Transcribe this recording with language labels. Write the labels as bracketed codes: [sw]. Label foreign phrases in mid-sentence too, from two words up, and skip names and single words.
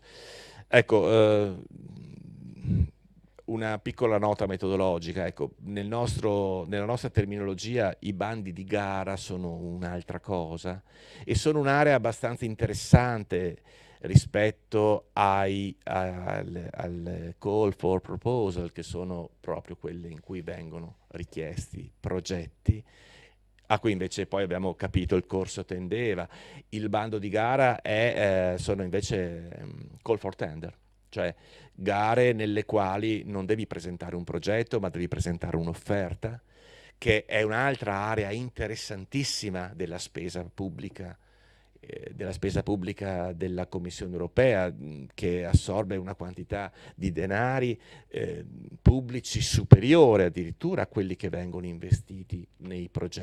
[it] Ecco, una piccola nota metodologica, ecco, nella nostra terminologia i bandi di gara sono un'altra cosa e sono un'area abbastanza interessante rispetto al [en] call for proposal, [it] che sono proprio quelle in cui vengono richiesti progetti, a cui invece poi abbiamo capito il corso tendeva. Il bando di gara sono invece [en] call for tender, [it] cioè gare nelle quali non devi presentare un progetto, ma devi presentare un'offerta, che è un'altra area interessantissima della spesa pubblica della Commissione europea, che assorbe una quantità di denari pubblici superiore addirittura a quelli che vengono investiti nei progetti.